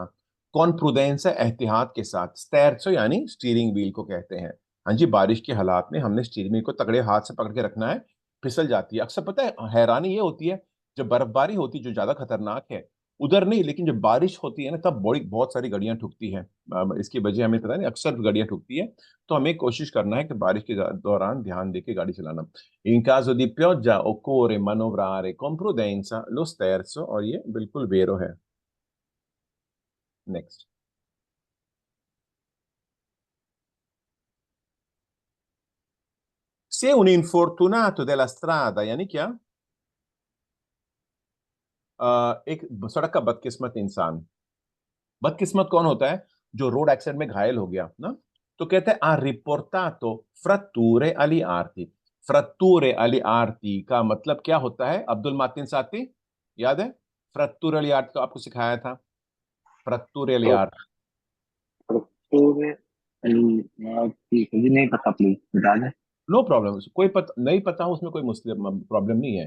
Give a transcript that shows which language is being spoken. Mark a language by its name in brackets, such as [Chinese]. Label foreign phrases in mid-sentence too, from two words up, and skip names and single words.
[Italian] con prudenza [Hindi] एहतियात के साथ, sterzo यानी स्टीयरिंग व्हील को कहते हैं। हाँ जी, बारिश के हालात में हमने स्टीयरिंग व्हील को तगड़े हाथ से पकड़ के रखना है, फिसल जाती है अक्सर। पता है हैरानी ये होती है, जब बर्फबारी होती है जो ज्यादा खतरनाक है, उधर नहीं, लेकिन जब बारिश होती है ना, तब बड़ी बहुत सारी गाड़ियां ठुकती हैं। इसकी वजह हमें पता नहीं, अक्सर गाड़ियां ठुकती है। तो हमें कोशिश करना है कि बारिश के दौरान ध्यान देके गाड़ी चलाना। [Italian] In caso di pioggia occorre manovrare con prudenza lo sterzo, [Hindi] और ये बिल्कुल वेरो है। नेक्स्ट। से [Italian] un infortunato della strada [Hindi] यानी क्या? एक सड़क का बदकिस्मत इंसान। बदकिस्मत कौन होता है? जो रोड एक्सीडेंट में घायल हो गया ना। तो कहते हैं [Italian] ha riportato fratture agli arti, fratture agli arti [Hindi] का मतलब क्या होता है अब्दुल मातिन साथी, याद है? [Italian] fratture agli arti [Hindi] तो आपको सिखाया था, [Italian] fratture agli arti. [Hindi] प्रक्टोर ठीक है जी, नहीं पता, प्लीज बता दें। [English] no problem, [Hindi] कोई पता नहीं पता हो उसमें कोई मुस्लिम प्रॉब्लम नहीं है।